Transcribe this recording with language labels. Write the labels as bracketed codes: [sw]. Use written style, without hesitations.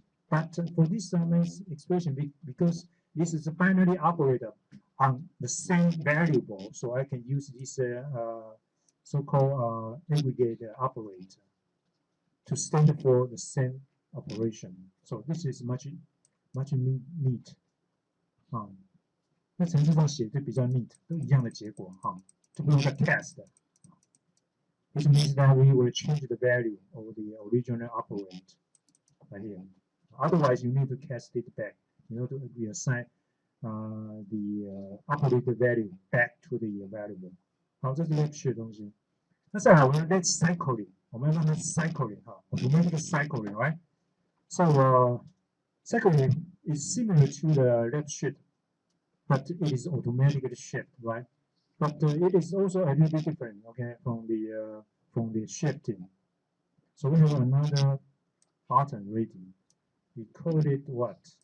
[en] But for this expression, because this is a binary operator on the same variable, so I can use this so-called aggregate operator to stand for the same operation. So this is much neat. [zh] 那程式上写就比较 neat， 都一样的结果就不用再 cast。 [en] Which means that we will change the value of the original operand right here. Otherwise, you need to cast it back. You know, to reassign the operator value back to the variable. [zh] 好，这是 left shift 的东西。那再来，我们 [en] let's cycling， [zh] 我们让它 cycling 我们这个 cycling right? [en] So cycling is similar to the left shift, but it is automatically shift, right? But it is also a little bit different, okay, from the shifting. So we have another button ready. We call it what?